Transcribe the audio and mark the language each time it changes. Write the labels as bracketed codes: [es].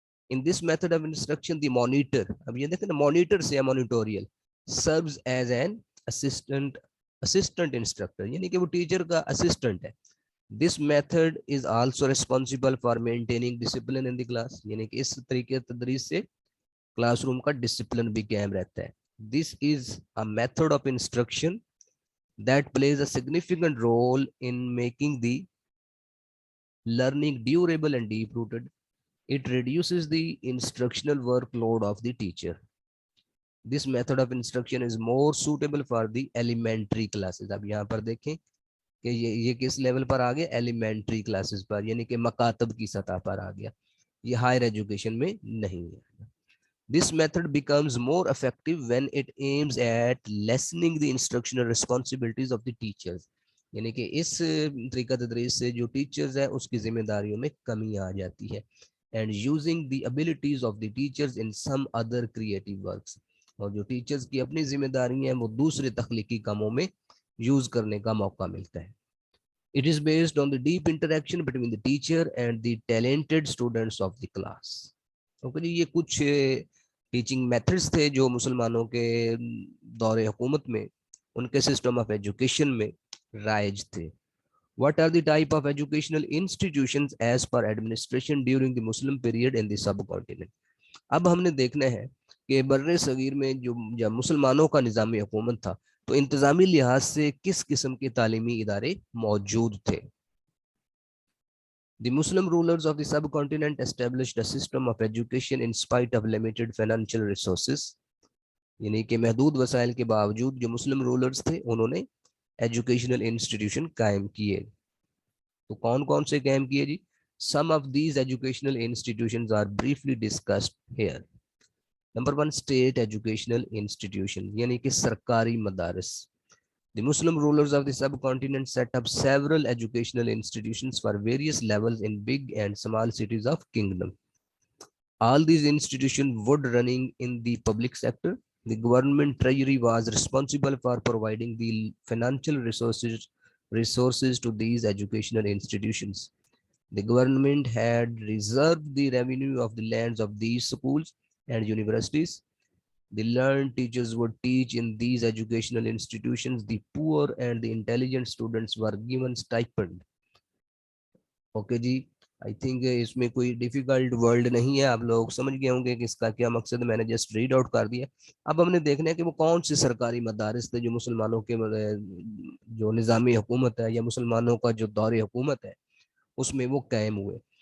[en] in this method of instruction the monitor, [hi] अब ये देखें ना, मॉनिटर से monitorial, [en] serves as an assistant instructor, [hi] यानी कि वो टीचर का असिस्टेंट है. [en] this method is also responsible for maintaining discipline in the class, [hi] यानी कि इस तरीके तदरीस से क्लासरूम का डिसिप्लिन भी कायम रहता है. [en] This is a method of instruction that plays a significant role in making the learning durable and deep rooted. It reduces the instructional workload of the teacher. This method of instruction is more suitable for the elementary classes. [hi] अब यहाँ पर देखें कि ये किस level पर आ गया? Elementary classes पर, यानी कि मकातब की सतह पर आ गया. ये हायर एजुकेशन में नहीं है. [en] This method becomes more effective when it aims at lessening the instructional responsibilities of the teachers. [hi] यानी कि इस तरीका तदरीस से जो टीचर्स है उसकी जिम्मेदारियों में कमी आ जाती है. [en] And using the abilities of the teachers in some other creative works. [hi] और जो टीचर्स की अपनी जिम्मेदारियां हैं वो दूसरे तख्लीकी कामों में यूज करने का मौका मिलता है. [en] It is based on the deep interaction between the teacher and the talented students of the class. [hi] Okay जी, ये कुछ टीचिंग मेथड्स थे जो मुसलमानों के दौरे हुकूमत में उनके सिस्टम ऑफ एजुकेशन में राइज थे. [en] What are the type of educational institutions as per administration during the Muslim period in the subcontinent? [hi] अब हमने देखना है कि बर्रे सगीर में जो जब मुसलमानों का निज़ामी हुकूमत था तो इंतज़ामी लिहाज से किस किस्म के तालीमी इदारे मौजूद थे. [en] The Muslim rulers of the subcontinent established a system of education in spite of limited financial resources. [hi] यानी कि महदूद वसाइल के बावजूद जो मुस्लिम रूलर्स थे उन्होंने एजुकेशनल इंस्टीट्यूशन कायम किए. तो कौन कौन से कायम किए जी? [en] Some of these educational institutions are briefly discussed here. Number 1, state educational institution, [hi] यानी कि सरकारी मदारस. [en] The Muslim rulers of the subcontinent set up several educational institutions for various levels in big and small cities of kingdom. All these institutions would running in the public sector. The government treasury was responsible for providing the financial resources to these educational institutions. The government had reserved the revenue of the lands of these schools and universities. The learned teachers would teach in these educational institutions. The poor and the intelligent students were given stipend. [hi] Okay ji, I think इसमें कोई difficult word नहीं है, आप लोग समझ गए होंगे कि इसका क्या मकसद. मैंने जस्ट रीड आउट कर दिया. अब हमने देखना है कि वो कौन से सरकारी मदारिस थे जो मुसलमानों के जो निज़ामी हुकूमत है या मुसलमानों का जो दौर हुकूमत है उसमें वो कायम हुए.